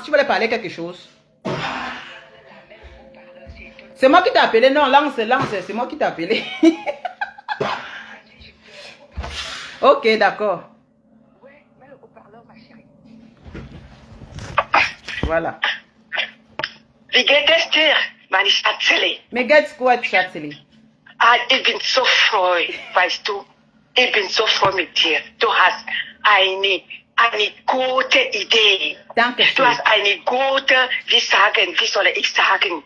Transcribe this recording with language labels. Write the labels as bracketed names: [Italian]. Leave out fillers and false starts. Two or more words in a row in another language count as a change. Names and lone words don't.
[French] Tu voulais parler quelque chose? C'est moi qui t'ai appelé. Non, lance. C'est moi qui t'ai appelé. Ok, d'accord. Voilà. [German] Wie geht es dir, meine Schatzeli? Mir geht's gut, Schatzeli. Ah, ich bin so froh, weißt du. Ich bin so froh mit dir. Du hast eine gute Idee. Danke Du schön. hast eine gute, wie soll ich sagen?